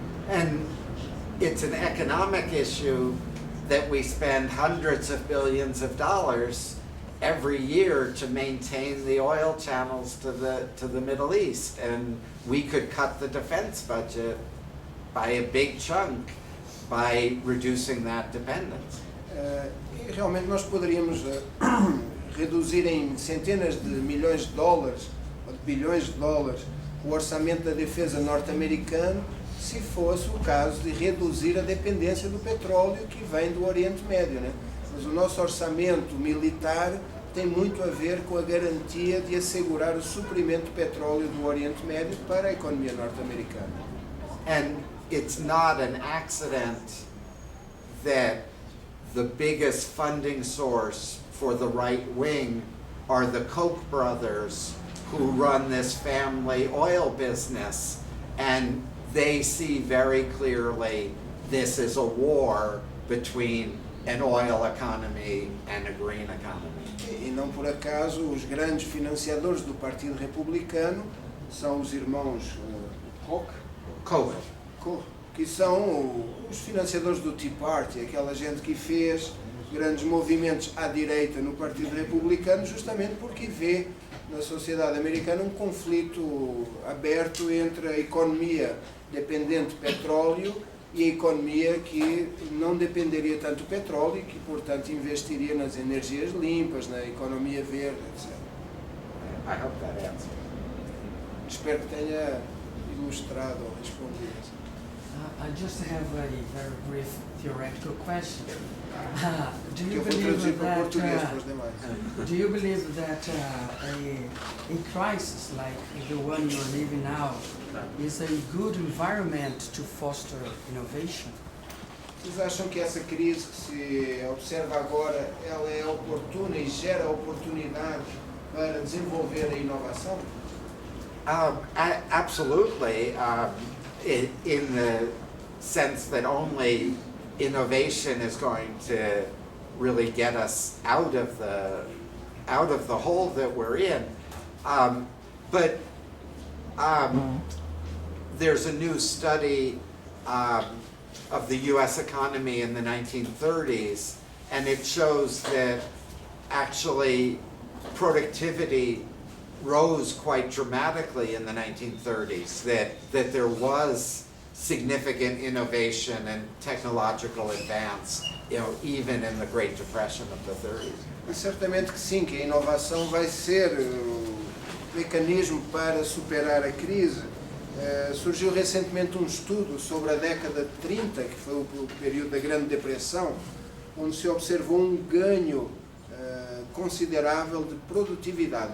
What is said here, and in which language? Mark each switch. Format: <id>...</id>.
<en>And it's an economic issue that we spend hundreds of billions of dollars every year to maintain the oil channels to the Middle East, and we could cut the defense budget by a big chunk by reducing that dependence.</en> <pt>E realmente nós poderíamos reduzir em centenas de milhões de dólares ou de bilhões de dólares o orçamento da defesa norte-americano se fosse o caso de reduzir a dependência do petróleo que vem do Oriente Médio, né? Mas o nosso orçamento militar tem muito a ver com a garantia de assegurar o suprimento de petróleo do Oriente Médio para a economia norte-americana.</pt> <en>And it's not an accident that the biggest funding source for the right wing are the Koch brothers, who run this family oil business, and they see very clearly this is a war between an oil economy and a green economy.</en> <pt>E não por acaso os grandes financiadores do Partido Republicano são os irmãos Koch. Que são os financiadores do Tea Party, aquela gente que fez grandes movimentos à direita no Partido Republicano justamente porque vê na sociedade americana um conflito aberto entre a economia dependente de petróleo e a economia que não dependeria tanto do petróleo e que, portanto, investiria nas energias limpas, na economia verde, etc.</pt> <en>I hope that answers.</en> <pt>Espero que tenha ilustrado ou respondido.</pt> <en>I just have a very brief theoretical question. Do you</en> <pt>eu vou traduzir</pt> <en>believe</en> <pt>para o português para</pt> <en>that</en> <pt>os demais.</pt> <en>do you believe that a crisis like the one you're living now is a good environment to foster innovation?</en> <pt>Vocês acham que essa crise que se observa agora, ela é oportuna e gera oportunidade para desenvolver a inovação?</pt> <en>Absolutely, in the sense that only innovation is going to really get us out of the hole that we're in. But there's a new study of the U.S. economy in the 1930s, and it shows that actually productivity rose quite dramatically in the 1930s, that there was significant innovation and technological advance, even in the Great Depression of the 30s.</en> <pt>E certamente que sim, que a inovação vai ser o mecanismo para superar a crise. Surgiu recentemente um estudo sobre a década de 30, que foi o período da Grande Depressão, onde se observou um ganho considerável de produtividade.</pt>